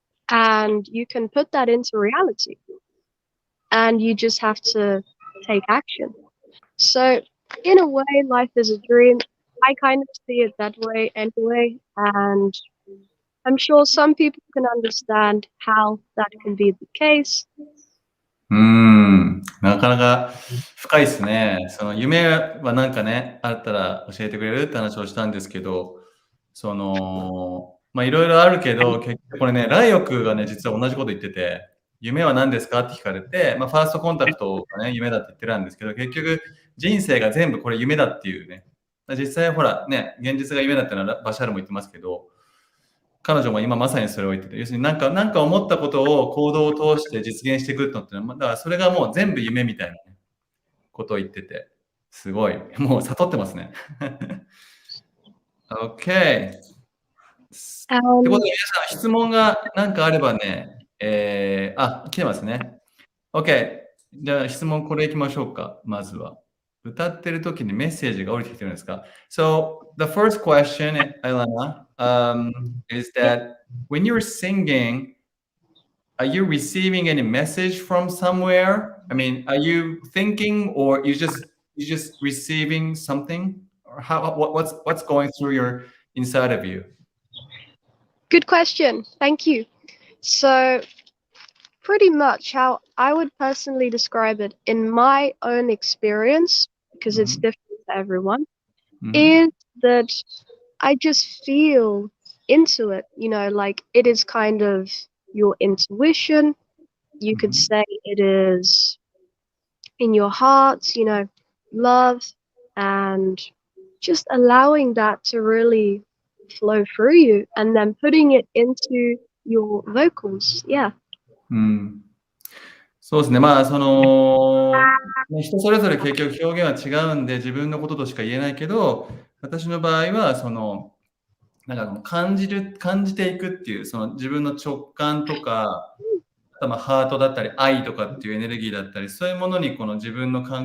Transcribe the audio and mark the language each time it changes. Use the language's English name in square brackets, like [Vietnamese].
[English] And you can put that into reality. And you just have to take action. So, in a way, life is a dream. I kind of see it that way anyway. And I'm sure some people can understand how that can be the case. [Japanese] なかなか深いですね。その夢はなんかね、あったら教えてくれるって話をしたんですけど、その、まあいろいろあるけど、結局これね、ライオクがね、実は同じこと言ってて、夢は何ですかって聞かれて、まあファーストコンタクトがね、夢だって言ってたんですけど、結局人生が全部これ夢だっていうね、実際ほらね、現実が夢だってのはバシャールも言ってますけど、彼女も今まさにそれを言ってて、要するになんか思ったことを行動を通して実現していくのってのは、だからそれがもう全部夢みたいな、ね、ことを言ってて、すごい、もう悟ってますね。 [English] OK。 [Japanese] ってことで皆さん質問が何かあればね、来てますね。 [English] OK。 [Japanese] じゃあ質問これいきましょうか、まずは。歌ってる時にメッセージが降りてきてるんですか？ [English] So, the first question, Elena, is that when you're singing, are you receiving any message from somewhere? I mean, are you thinking or you just receiving something? Or what's going through your inside of you? Good question. Thank you. So, pretty much how I would personally describe it in my own experience, because it's different for everyone, is that I just feel into it, you know, like it is kind of your intuition. You could say it is in your heart, you know, love, and just allowing that to really flow through you and then putting it into your vocals. Yeah. [Japanese] そうですね。まあ、その、人それぞれ結局表現は違うんで、自分のこととしか言えないけど、私の場合は、その、なんか感じていくっていう、その自分の直感とか、まあハートだったり、愛とかっていうエネルギーだったり、そういうものにこの自分の